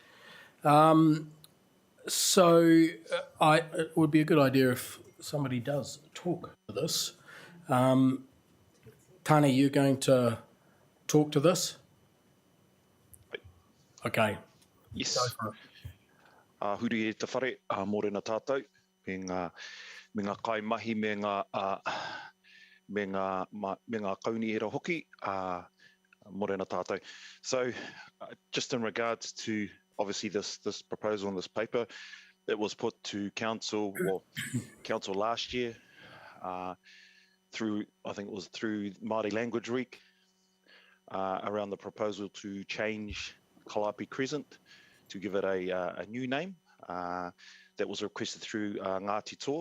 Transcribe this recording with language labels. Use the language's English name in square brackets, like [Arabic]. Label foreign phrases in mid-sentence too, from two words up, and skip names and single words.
[English] It would be a good idea if somebody does talk to this. Tani, you're going to talk to this? Okay. Yes. Go for it. [Māori] Huri e te whare, mōrena tātou, me ngā kaimahi, me ngā kauniera hoki, mōrena tātou. [English] So, just in regards to, obviously, this proposal on this paper, it was put to council last year, through Māori Language Week, around the proposal to change Calliope Crescent, to give it a new name that was requested through Ngāti Toa.